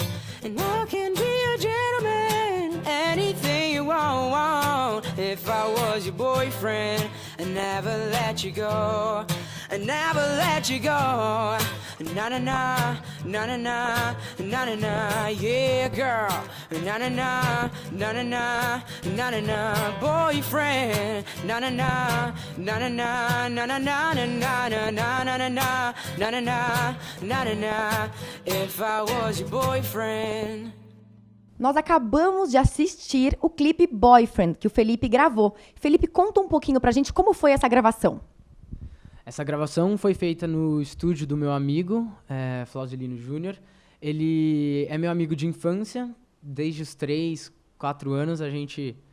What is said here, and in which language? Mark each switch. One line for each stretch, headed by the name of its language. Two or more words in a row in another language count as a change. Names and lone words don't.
English: And I can be a gentleman, anything you want. If I was your boyfriend, I'd never let you go. I'd never let you go. Na na na, na na na, na na na, yeah girl. Na na na, na na na, na na na, boyfriend. Na na na, na na na, na na na, na na na, na na na, na na na, na na na. If I was your boyfriend.
Portuguese: Nós acabamos de assistir o clipe Boyfriend, que o Felipe gravou. Felipe, conta um pouquinho pra gente como foi essa gravação. Essa gravação foi feita no estúdio do meu amigo, Flaudelino Júnior. Ele é meu amigo de infância, desde os 3, 4 anos a gente...